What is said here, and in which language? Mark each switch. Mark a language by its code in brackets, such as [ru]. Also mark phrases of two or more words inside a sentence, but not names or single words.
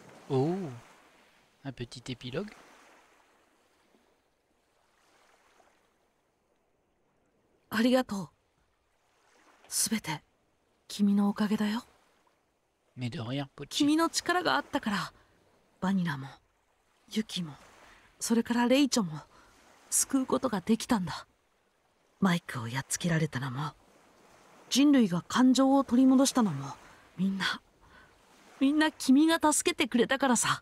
[fr] Oh, un petit épilogue. [ja] ありがとう。すべて君のおかげだよ。 [fr] Mais de rien, Pochi. [ja] 君の力があったからバニラもユキもそれからレイチョも救うことができたんだ。マイクをやっつけられたのも人類が感情を取り戻したのもみんな君が助けてくれたからさ。